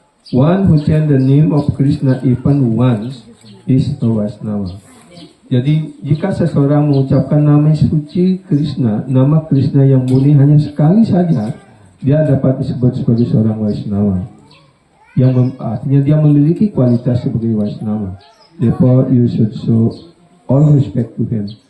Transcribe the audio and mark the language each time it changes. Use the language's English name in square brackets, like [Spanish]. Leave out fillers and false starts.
[English] One who chant the name of Krishna even once is a Vaishnava. [Indonesian] Jadi jika seseorang mengucapkan nama suci Krishna, nama Krishna yang murni hanya sekali saja, dia dapat disebut sebagai seorang Vaishnava. Yang artinya dia memiliki kualitas sebagai Vaishnava. [English] Therefore you should show all respect to him.